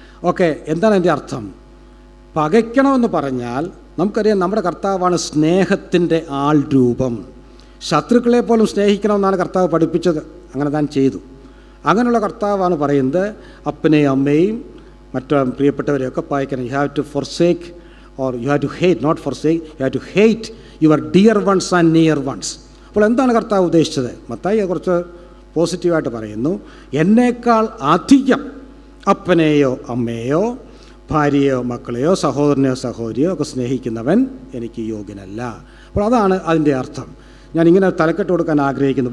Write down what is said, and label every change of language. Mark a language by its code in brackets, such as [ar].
[ml] Okay, എന്താണ് എൻ്റെ അർത്ഥം? പകയ്ക്കണമെന്ന് പറഞ്ഞാൽ നമുക്കറിയാം നമ്മുടെ കർത്താവാണ് സ്നേഹത്തിൻ്റെ ആൾ രൂപം. ശത്രുക്കളെ പോലും സ്നേഹിക്കണമെന്നാണ് കർത്താവ് പഠിപ്പിച്ചത്. അങ്ങനെ താൻ ചെയ്തു. അങ്ങനെയുള്ള കർത്താവാണ് പറയുന്നത് അപ്പനെയും അമ്മയും മറ്റു പ്രിയപ്പെട്ടവരെയൊക്കെ പകയ്ക്കണം. [en] You have to forsake or you have to hate, not forsake, you have to hate your dear ones and near ones. [ml] അപ്പോൾ എന്താണ് കർത്താവ് ഉദ്ദേശിച്ചത്? മത്തായി കുറച്ച് പോസിറ്റീവായിട്ട് പറയുന്നു. എന്നേക്കാൾ അധികം അപ്പനെയോ അമ്മയെയോ ഭാര്യയോ മക്കളെയോ സഹോദരനെയോ സഹോദരിയോ ഒക്കെ സ്നേഹിക്കുന്നവൻ എനിക്ക് യോഗ്യനല്ല. അപ്പോൾ അതാണ് അതിൻ്റെ അർത്ഥം. ഞാൻ ഇങ്ങനെ തലക്കെട്ട് കൊടുക്കാൻ ആഗ്രഹിക്കുന്നു.